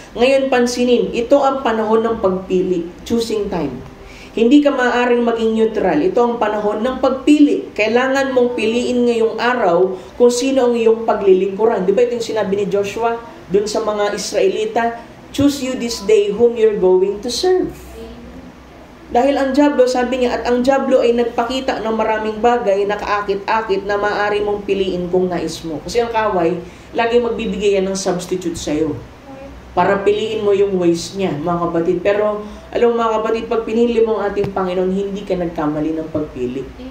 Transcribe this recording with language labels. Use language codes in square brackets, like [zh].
[tl] Ngayon pansinin, ito ang panahon ng pagpili. [en] Choosing time. [tl] Hindi ka maaaring maging neutral. Ito ang panahon ng pagpili. Kailangan mong piliin ngayong araw kung sino ang iyong paglilingkuran. Di ba ito yung sinabi ni Joshua dun sa mga Israelita? [en] Choose you this day whom you're going to serve. [tl] Dahil ang diablo, sabi niya, at ang diablo ay nagpakita ng maraming bagay na kaakit-akit na maaari mong piliin kung nais mo. Kasi ang kaway, lagi magbibigay yan ng substitute sa'yo. Para piliin mo yung ways niya, mga kapatid. Pero, alam mo mga kapatid, pag pinili mo ang ating Panginoon, hindi ka nagkamali ng pagpili.